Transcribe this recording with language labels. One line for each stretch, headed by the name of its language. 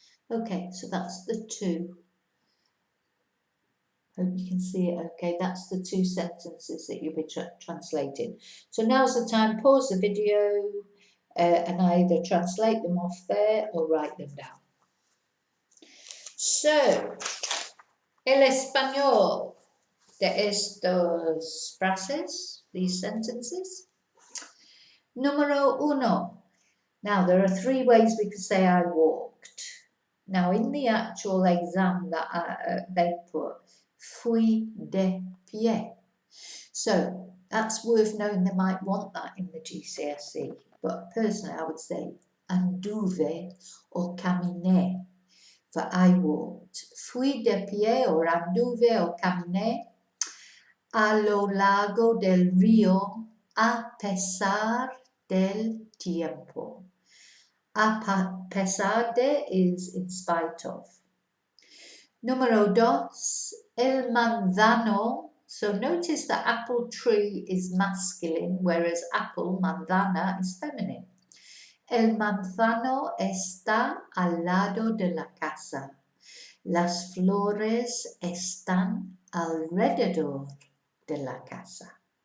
English: Okay, so that's the 2. Hope you can see it okay. That's the 2 sentences that you'll be translating. So now's the time, pause the video and either translate them off there or write them down.
Spanish: So, el español de estos frases,
English: these sentences.
Spanish: Número 1.
English: Now, there are 3 ways we could say I walked. Now, in the actual exam that they put,
Spanish: fui de pie.
English: So, that's worth knowing. They might want that in the GCSE. But personally, I would say anduve or caminé. For I walked.
Spanish: Fui de pie or anduve or caminé a lo largo del río a pesar del tiempo.
English: A pesar de is in spite of.
Spanish: Número 2, el manzano.
English: So notice that apple tree is masculine, whereas apple, manzana, is feminine.
Spanish: El manzano está al lado de la casa. Las flores están alrededor de la casa.